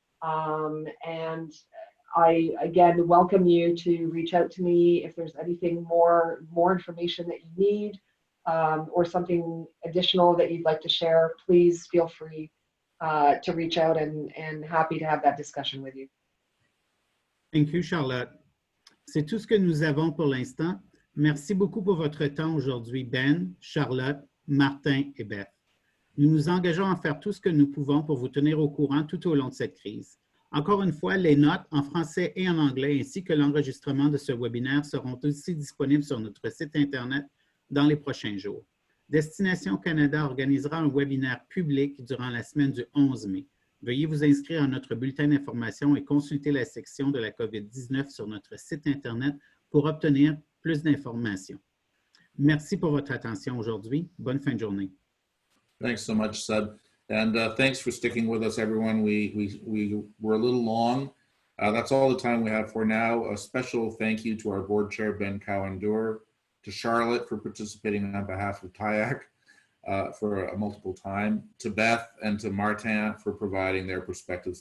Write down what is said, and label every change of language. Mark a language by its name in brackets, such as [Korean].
[English] And I, again, welcome you to reach out to me if there's anything more information that you need, or something additional that you'd like to share. Please feel free to reach out, and happy to have that discussion with you. Thank you, Charlotte. [French] C'est tout ce que nous avons pour l'instant. Merci beaucoup pour votre temps aujourd'hui, Ben, Charlotte, Martin et Beth. Nous nous engageons à faire tout ce que nous pouvons pour vous tenir au courant tout au long de cette crise. Encore une fois, les notes en français et en anglais ainsi que l'enregistrement de ce webinaire seront aussi disponibles sur notre site Internet dans les prochains jours. Destination Canada organisera un webinaire public durant la semaine du 11 mai. Veuillez vous inscrire à notre bulletin d'information et consulter la section de la COVID-19 sur notre site Internet pour obtenir plus d'informations. Merci pour votre attention aujourd'hui. Bonne fin de journée. [English] Thanks so much, Seb. And thanks for sticking with us, everyone. We were a little long. That's all the time we have for now. A special thank you to our board chair, Ben Cowan-Dewar, to Charlotte for participating on behalf of TIAC for a multiple time, to Beth and to Martin for providing their perspectives.